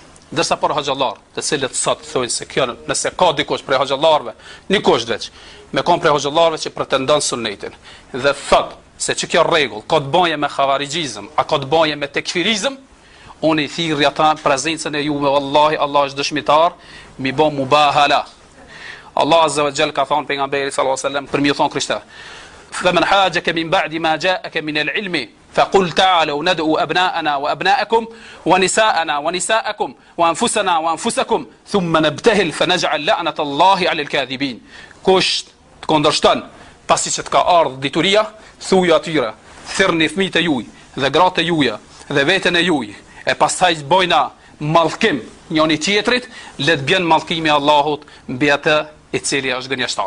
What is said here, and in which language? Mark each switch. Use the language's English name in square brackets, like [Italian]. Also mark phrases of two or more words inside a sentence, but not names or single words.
[Albanian] Dërsa për hoxhallar, të cilët sot thojnë se kjo nëse ka dikush prej hoxhallarëve, nikush veç, me kon prej hoxhallarëve që pretendon sunetin dhe thot se që kjo rregull ka të bëjë me xhavarixhizëm, a ka të bëjë me tekfirizëm, unë i thirrj ata prezencën e juve, wallahi Allah është dëshmitar, mi bë mubahala. Allah [Arabic] عز وجل [Albanian] ka thënë pejgamberit [Arabic] صلى الله عليه وسلم [Albanian] për mi thon krishter. [Arabic] فمن حاجك من بعد ما جاءك من العلم فقل تعالوا ندعو أبناءنا وأبناءكم ونساءنا ونساءكم وأنفسنا وأنفسكم ثم نبتهل فنجعل لعنة الله على الكاذبين. [Albanian] Kush të kundërshton pasi që të ka ardhur dituria, thuaj atyre, thirrni fëmijët e juaj dhe gratë e juaja dhe veten e juaj, e pastaj bojna mallkim njëri tjetrit, le të bjen mallkimi i Allahut mbi atë i cili është gënjeshtar.